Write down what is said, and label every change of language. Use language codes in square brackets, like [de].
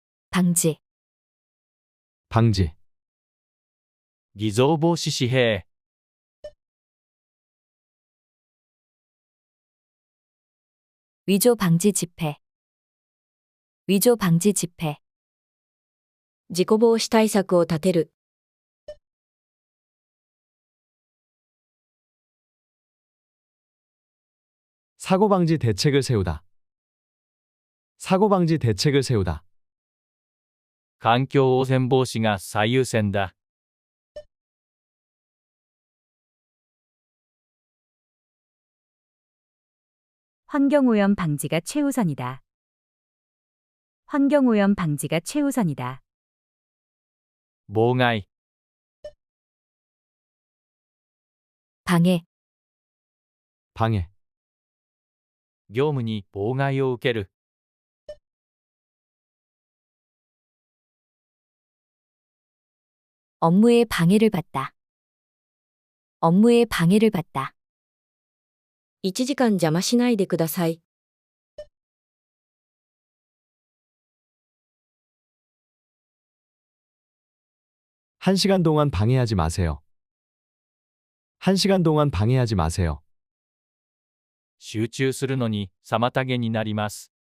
[ko] 방지, 방지, [ja] 偽造防止紙幣、 [ko] 위조 방지 집회, 위조 방지 집회, [ja] 事故防止対策を立てる。 [ko] 사고 방지 대책을 세우다. 사고 방지 대책을 세우다. [ja] 環境汚染防止が最優先だ、 [ko] 환경오염 방지가 최우선이다. 환경오염 방지가 최우선이다. [ja] 妨害、 [ko] 방해, 방해, [ja] 業務に妨害を受ける、 [ko] 업무에 방해를 받다. 업무에 방해를 받다. [ja] 1時間邪魔しないでください。 [ko] 1시간 동안 방해하지 마세요. 1시간 동안 방해하지 마세요. [ja] 集中するのに妨げになります、